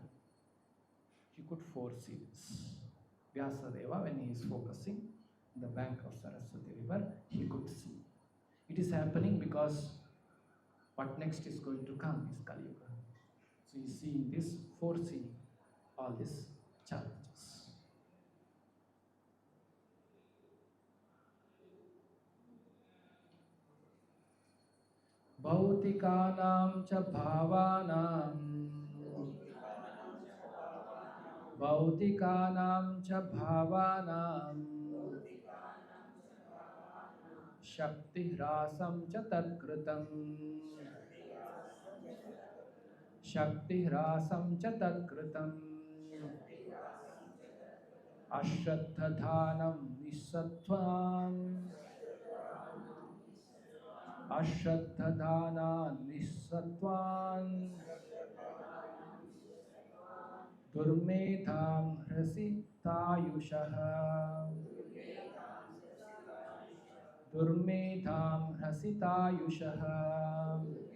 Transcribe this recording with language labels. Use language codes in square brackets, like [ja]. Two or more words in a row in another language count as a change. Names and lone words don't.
[en] He could foresee this. Vyasadeva, when he is focusing in the bank of Saraswati river, he could see. It is happening because what next is going to come is Kali Yuga. So he is seeing this, foreseeing all these challenges. [sa] भौतिकानां च भावानां भौतिकानां च भावानां शक्ति ह्रासं च तत्कृतम् शक्ति ह्रासं च तत्कृतम् अश्रद्दधानं निःसत्त्वं अश्रद्दधान निःसत्त्वं दुर्मेधं ह्रसितायुषः दुर्मेधं ह्रसितायुषः